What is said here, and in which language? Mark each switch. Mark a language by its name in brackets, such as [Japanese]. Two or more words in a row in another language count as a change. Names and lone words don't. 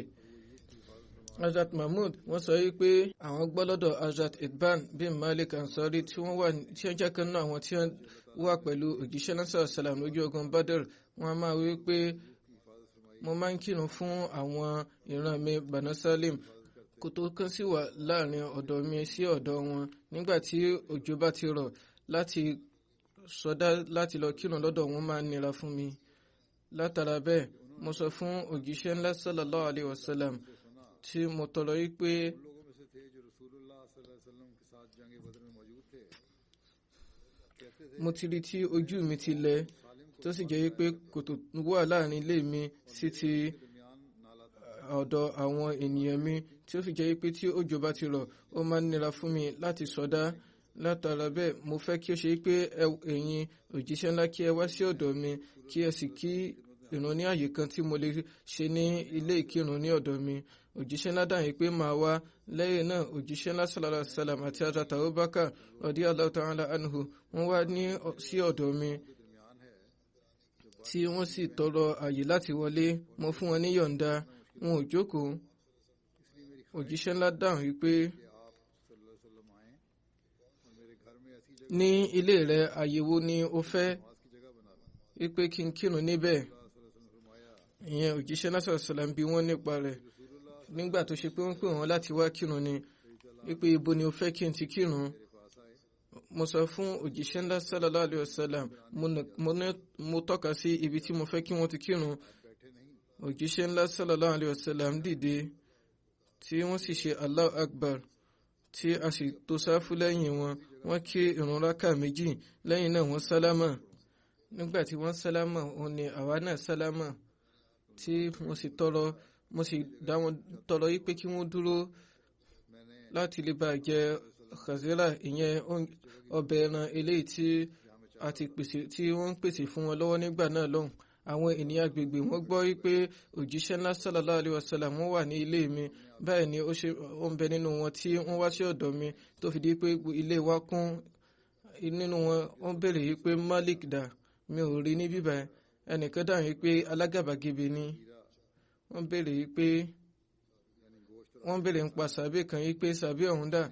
[Yoruba] Hazrat Mahmud wọ́n sọ wípé àwọn gbọ́ lọ́dọ̀ Hazrat Itban bin Malik Ansari tí wọ́n jẹ́ kan náà àwọn tí wọ́n wà pẹ̀lú òjíṣẹ́ náà sàlám lójú ogun Badr wọ́n máa wí pé mo máa ń kírun fún àwọn ìran mi Banu Salim kó tó kán sí wà láàrin ọ̀dọ̀ mi sí ọ̀dọ̀ wọn nígbà tí òjò bá ti rọ̀ láti sọdá láti lọ kírun lọ́dọ̀ wọn máa nira fún mi. látara bẹ́ẹ̀ mo sọ fún òjíṣẹ́ ńlá [Arabic] صلى الله عليه وسلم [Yoruba] tí mo tọrọ yí pé mo ti rí tí ojú mi ti lẹ̀ tó sì jẹ́ pé kòtò wà láàrin ilé mi sí ti ọ̀dọ̀ àwọn ènìyàn mi tí ó fi jẹ́ pé tí òjò bá ti rọ̀ ó máa ń nira fún mi láti sọdá. Látara bẹ́ẹ̀ mo fẹ́ kí ó ṣe pé ẹ̀yin òjíṣẹ́ ńlá kí ẹ wá sí ọ̀dọ̀ mi kí ẹ sì kí ìrun ní àyè kan tí mo lè ṣe ní ilé ìkírun ní ọ̀dọ̀ mi. Òjíṣẹ́ ńlá dáhùn pé màá wá. Lẹ́yìn náà òjíṣẹ́ ńlá [Arabic] صلى الله عليه وسلم [Yoruba] àti Hazrat Abubakar [Arabic] رضي الله تعالى عنه [Yoruba] wọ́n wá ní sí ọ̀dọ̀ mi tí wọ́n sì tọrọ àyè láti wọlé. Mo fún wọn ní yọ̀ǹda, wọn ò jókòó. Òjíṣẹ́ ńlá dáhùn wípé ní ilé rẹ àyè wo ni o fẹ́ wípé kí n kírun níbẹ̀? Ìyẹn òjíṣẹ́ ńlá [Arabic] صلى الله عليه وسلم [Yoruba] bí wọ́n nípa rẹ̀ nígbà tó ṣe pé wọ́n pè wọ́n láti wá kírun ni wípé ibo ni o fẹ́ kí n ti kírun? Mo sọ fún òjíṣẹ́ ńlá [Arabic] صلى الله عليه وسلم [Yoruba] mo tọ́ka sí ibi tí mo fẹ́ kí wọ́n ti kírun. Òjíṣẹ́ ńlá [Arabic] صلى الله عليه وسلم [Yoruba] dìde tí wọ́n sì ṣe [Arabic] الله أكبر [Yoruba] tí a sì tò sáfù lẹ́yìn wọn. Wọ́n kí ìrun rákà méjì lẹ́yìn náà wọ́n sálámà. Nígbà tí wọ́n sálámà òun ni àwa náà sálámà tí mo sì dá wọn tọrọ yí pé kí wọ́n dúró láti lè bá jẹ khazira, ìyẹn ọbẹ̀ ẹran eléyìí tí wọ́n ń pèsè fún wọn lọ́wọ́ nígbà náà lọ́hùn. Àwọn ènìyàn agbègbè wọ́n gbọ́ wípé òjíṣẹ́ ńlá [Arabic] صلى الله عليه وسلم [Yoruba] wọ́n wà ní ilé mi. Báyìí ni ó ń bẹ nínú wọn tí wọ́n wá sí ọ̀dọ̀ mi tó fi di pé ilé wa kún. Nínú wọn wọ́n béèrè wípé Malik dà, mi ò rí ní bíbá. Ẹnìkan dáhùn wípé alágàbàgebè ni. Wọ́n béèrè ń pa sàbẹ̀ kan wípé sàbẹ̀ ọ̀hún dà.